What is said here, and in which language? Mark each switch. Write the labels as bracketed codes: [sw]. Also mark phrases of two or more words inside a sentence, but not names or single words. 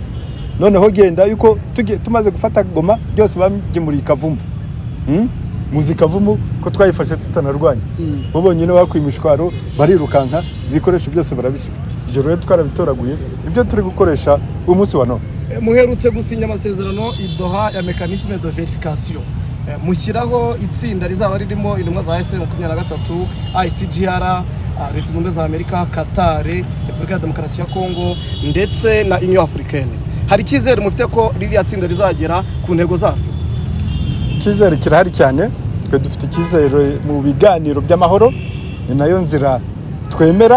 [rw] Noneho genda yuko tumaze gufata Goma byose bamgemuriye Kavumu, muzikavumu ko twayifashe tutanarwanya, bo bonyine bakwimishwaro barirukanka ibikoresho byose barabisiga. Ibyo rero twarabitoraguye, ibyo turi gukoresha umunsi wa none. Muherutse gusinya amasezerano idoha ya [fr] mécanisme de vérification, [rw] mushyiraho itsinda rizaba ririmo intumwa za AFC 23, ICGR, Leta Zunze Ubumwe za Amerika, Qatar, Repubulika ya Demokarasi ya Kongo ndetse na Union Africaine. Hari icyizere mufite ko ririya tsinda rizagera ku ntego zaryo? Icyizere kirahari cyane, twe dufite icyizere mu biganiro by'amahoro, ni nayo nzira twemera.